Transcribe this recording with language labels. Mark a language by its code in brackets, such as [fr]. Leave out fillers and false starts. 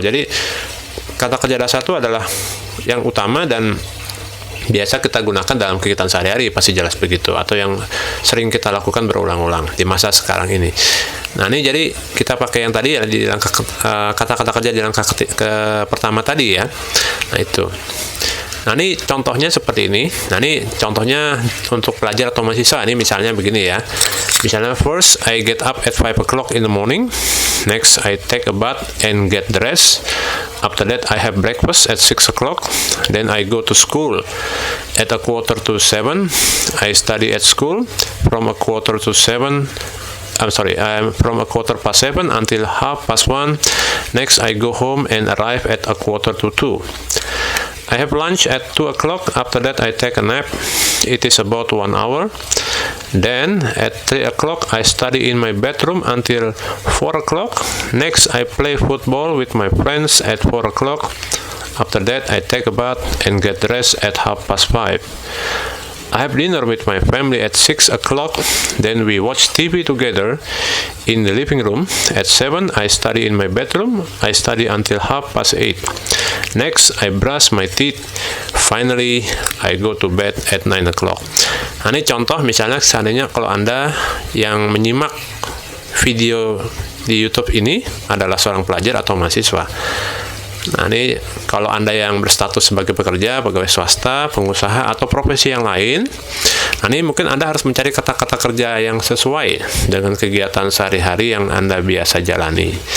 [id] Jadi kata kerja dasar itu adalah yang utama dan biasa kita gunakan dalam kegiatan sehari-hari, pasti jelas begitu, atau yang sering kita lakukan berulang-ulang di masa sekarang ini. Nah, ini jadi kita pakai yang tadi ya di langkah kata-kata kerja di langkah pertama tadi ya. Nah, itu. Nah, ini contohnya seperti ini. Nah, ini contohnya untuk pelajar atau mahasiswa. Ini misalnya begini ya. [en] Misalnya, first I get up at 5 o'clock in the morning. Next I take a bath and get dressed. After that I have breakfast at 6 o'clock. Then I go to school at 6:45. I study at school from 6:45. From 7:15 until 1:30. Next I go home and arrive at 1:45. I have lunch at 2 o'clock. After that I take a nap. It is about 1 hour. Then at 3 o'clock I study in my bedroom until 4 o'clock. Next I play football with my friends at 4 o'clock. After that I take a bath and get dressed at 5:30. I have dinner with my family at 6 o'clock. Then we watch TV together in the living room. At 7 I study in my bedroom. I study until 8:30. Next I brush my teeth. Finally I go to bed at 9 o'clock. [id] Nah, ini contoh misalnya seandainya kalau Anda yang menyimak video di YouTube ini adalah seorang pelajar atau mahasiswa. Nah, ini kalau Anda yang berstatus sebagai pekerja, pegawai swasta, pengusaha, atau profesi yang lain, nah ini mungkin Anda harus mencari kata-kata kerja yang sesuai dengan kegiatan sehari-hari yang Anda biasa jalani.